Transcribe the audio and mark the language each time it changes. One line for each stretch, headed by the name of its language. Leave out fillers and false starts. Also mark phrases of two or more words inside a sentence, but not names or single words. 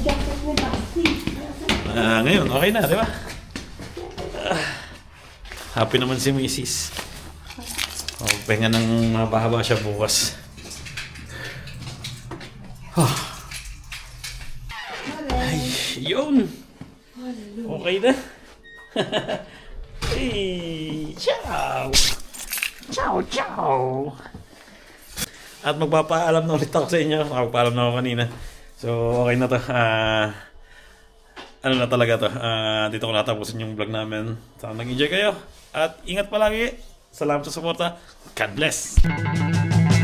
Filipino: Ngayon, okay na, di ba? Happy naman si Mrs. Pahinga ng mahaba siya bukas. Ay, yun. Okay na.
Italian: Hey, ciao. Ciao, ciao.
Filipino: At magpapaalam na ulit ako sa inyo. Magpapaalam na ako kanina. So, okay na to. Ano na talaga to. Dito ko natapusin yung vlog namin. Sana nag-enjoy kayo. At ingat palagi. Salamat sa suporta.
English: God bless.